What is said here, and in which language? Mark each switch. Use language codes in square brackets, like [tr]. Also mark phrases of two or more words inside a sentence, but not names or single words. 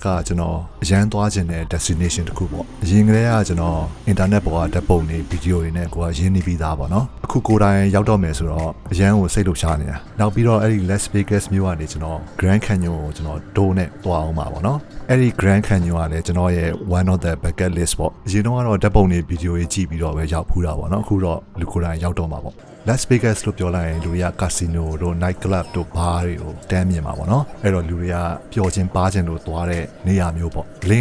[my] ကျွန်တော်အရန်သွားခြင်းတဲ့ destination တစ်ခုပေါ့အရင်ကတည်းကကျွန်တော် internet ပေါ်ကဓာတ်ပုံတွေဗီဒီယိုတွေနဲ့ကိုကရင်းနှီးပြီးသားပေါ့နော်အခုကိုယ်တိုင်ရောက်တော့မယ်ဆိုတော့အရန်ကိုစိတ်လှုပ်ရှားနေတာနောက်ပြီးတော့အဲ့ဒီ Las Vegas မြို့ကနေကျွန်တော် Grand Canyon ကိုကျွန် တော်ဒိုးနဲ့သွားအောင်ပါပေါ့နော်အဲ့ဒီ Grand Canyon ကလည်းကျွန်တော်ရဲ့ [en] one of the bucket list [my] ပေါ့အရင်တော့ကတော့ဓာတ်ပုံတွေဗီဒီယိုတွေကြည့်ပြီးတော့ပဲရောက်ဖူးတာပေါ့နော်အခုတော့လူကိုယ်တိုင်ရောက်တော့မှာပေါ့Las Vegas လို့ပြောလိုက်ရင်လူတွေက casino တို့ [en] night club [my] တို့ bar တွေကိုတန်းမြင်မှာပေါ့နော်အဲ့တော့လူတွေကပျော်ခြင်းပါခြင်းလို့သွားတဲ့နေရာမျိုးပေါ့လေ